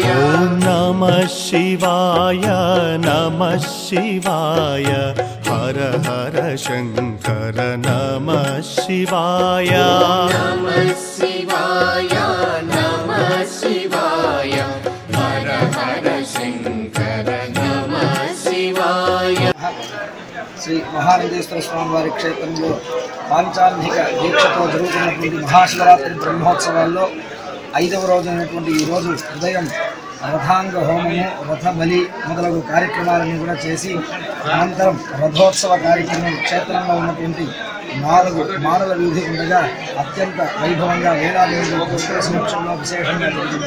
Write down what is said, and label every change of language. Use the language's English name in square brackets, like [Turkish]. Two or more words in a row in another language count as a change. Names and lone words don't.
[Sanskrit] नमः शिवाय नमः शिवाय हर हर शंकर नमः शिवाय नमः शिवाय नमः शिवाय हर हर शंकर नमः शिवाय [Telugu] శ్రీ మహానందేశ్వర స్వామి వారి క్షేత్రంలో పాంచాన్నిక దీక్షతో జరుగుతున్నటువంటి మహాశివరాత్రి బ్రహ్మోత్సవాల్లో 5వ రోజైనటువంటి ఈ రోజు ఉదయం రథాంగ హోమము, రథ బలి మొదలగు కార్యక్రమాలను కూడా చేసి అనంతరం రథోత్సవ కార్యక్రమం క్షేత్రంలో ఉన్నటువంటి 4 మాడల వీధి ఉండగా అత్యంత వైభవంగా వేలాది భక్తుల సమక్షంలో విశేషంగా జరిగింది.